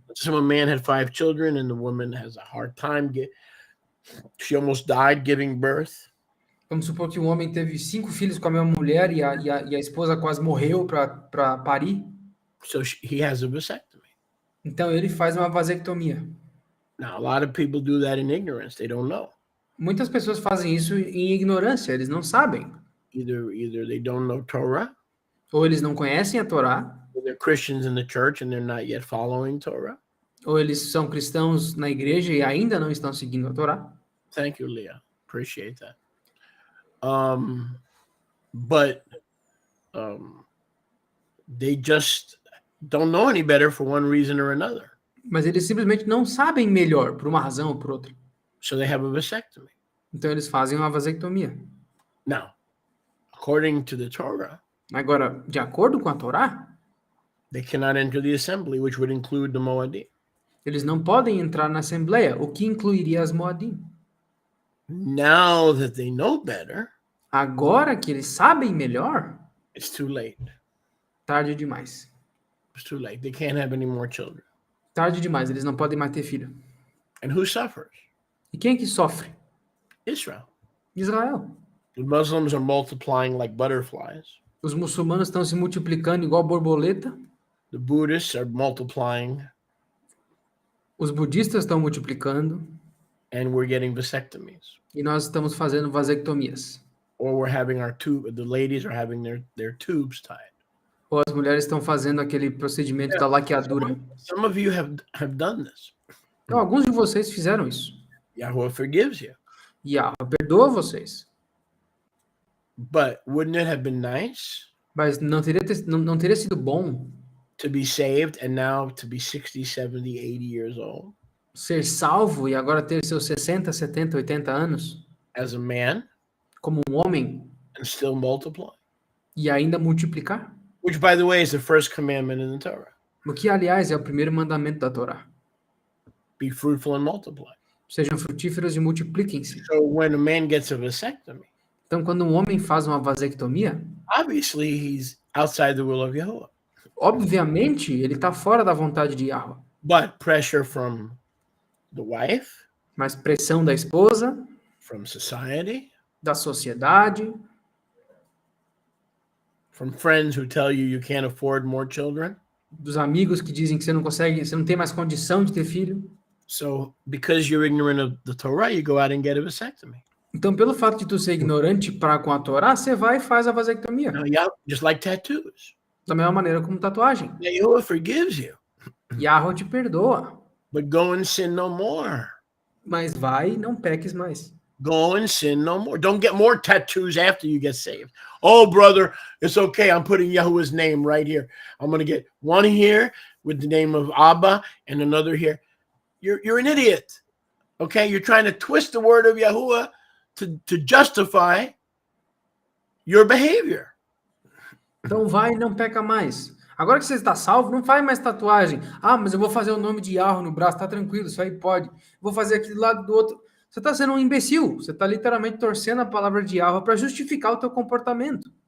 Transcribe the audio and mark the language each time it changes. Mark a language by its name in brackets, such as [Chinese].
[English] Some man had 5 children, and the woman has a hard time. She almost died giving birth. [Portuguese] Vamos supor que um homem teve 5 filhos com a mesma mulher e a esposa quase morreu para parir. [English] So he has a vasectomy. [Portuguese] Então ele faz uma vasectomia. [English] Now, a lot of people do that in ignorance. They don't know. [Portuguese] Muitas pessoas fazem isso em ignorância, eles não sabem. [English] Either they don't know Torah, [Portuguese] Ou eles não conhecem a Torá, [English] or they're Christians in the church and they're not yet following Torah. [Portuguese] ou eles são cristãos na igreja e ainda não estão seguindo a Torá. [English] Thank you, Leah. Appreciate that. But they just don't know any better for one reason or another. [Portuguese] Mas eles simplesmente não sabem melhor, por uma razão ou por outra. [English] So they have a vasectomy. [Portuguese] Então eles fazem uma vasectomia. [English] Now, according to the Torah, [Portuguese] Agora, de acordo com a Torá, [English] they cannot enter the assembly, which would include the Moadim. [Portuguese] eles não podem entrar na Assembleia, o que incluiria as Moadim. [English] Now that they know better, [Portuguese] Agora que eles sabem melhor, [English] it's too late. [Portuguese] Tarde demais. [English] It's too late. They can't have any more children. [Portuguese] Tarde demais, eles não podem mais ter filho. [English] And who suffers? [Portuguese] E quem é que sofre? [English] Israel. [Portuguese] Israel. [English] The Muslims are multiplying like butterflies. [Portuguese] Os muçulmanos estão se multiplicando igual borboleta. [English] The Buddhists are multiplying. [Portuguese] Os budistas estão multiplicando. [English] And we're getting vasectomies. [Portuguese] E nós estamos fazendo vasectomias. [English] Or we're having the ladies are having their tubes tied. [Portuguese] Ou as mulheres estão fazendo aquele procedimento da laqueadura. [English] Some of you have done this. [Portuguese] Então, alguns de vocês fizeram isso. [English] Yahweh forgives you. [Portuguese] Yahweh perdoa vocês. [English] But wouldn't it have been nice? [Portuguese] Mas não teria sido bom [English] to be saved and now to be 60, 70, 80 years old? [Portuguese] Ser salvo e agora ter seus 60, 70, 80 anos? [English] As a man? [Portuguese] Como um homem? [English] And still multiply? [Portuguese] E ainda multiplicar? [English] Which, by the way, is the first commandment in the Torah. [Portuguese] O que, aliás, é o primeiro mandamento da Torá. [English] Be fruitful and multiply. [Portuguese] Sejam frutíferos e multipliquem-se. [English] So when a man gets a vasectomy, [Portuguese] então, quando um homem faz uma vasectomia, [English] obviously he's outside the will of Yahuwah. [Portuguese] Obviamente, ele está fora da vontade de Yahweh. [English] But pressure from the wife, [Portuguese] mas pressão da esposa, [English] from society, [Portuguese] da sociedade, [English] from friends who tell you can't afford more children, [Portuguese] dos amigos que dizem que você não tem mais condição de ter filho. [English] So, because you're ignorant of the Torah, you go out and get a vasectomy. [Portuguese] Então, pelo fato de tu ser ignorante com a Torá, você vai e faz a vasectomia. [English] Now, yeah, just like tattoos. [Portuguese] Da mesma maneira como tatuagem. [English] Yahuwah forgives you. [Portuguese] Yahweh te perdoa. [English] But go and sin no more. [Portuguese] Mas vai e não peques mais. [English] Go and sin no more. Don't get more tattoos after you get saved. Oh, brother, it's okay. I'm putting Yahuwah's name right here. I'm going to get one here with the name of Abba and another here. You're an idiot. Okay? You're trying to twist the word of Yahuwah to justify your behavior. [Portuguese] Então vai e não peca mais. Agora que você está salvo, não faz mais tatuagem. Ah, mas eu vou fazer o nome de Yahweh no braço, tá tranquilo, isso aí pode. Vou fazer aqui do lado do outro. Você está sendo um imbecil. Você está literalmente torcendo a palavra de Yahweh para justificar o teu comportamento.